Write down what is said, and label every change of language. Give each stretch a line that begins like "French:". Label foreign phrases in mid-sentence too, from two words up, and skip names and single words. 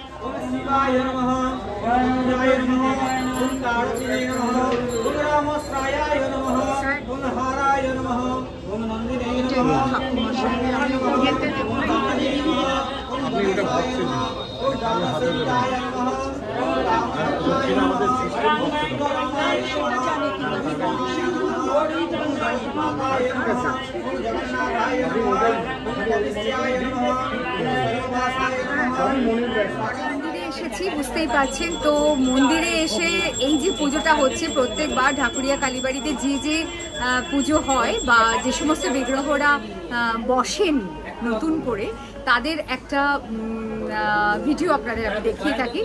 Sanskrit: ओम शिवाय नमः ओम रुद्राय नमः ओम कार्तिकेय नमः ओम रामस्रायाय नमः ओम हाराय नमः ओम नंदिने नमः ओम कामदेवाय नमः ओम गणेशाय नमः ओम दामोदराय नमः ओम रामचंद्राय
Bangla: মন্দিরে এসেছি, বুঝতেই পারছেন। তো মন্দিরে এসে এই যে পুজোটা হচ্ছে প্রত্যেকবার ঢাকুরিয়া কালীবাড়িতে যে পুজো হয় বা যে সমস্ত বিগ্রহরা বসেন নতুন করে, তাদের একটা ভিডিও আপনাদের আমি দেখিয়ে থাকি।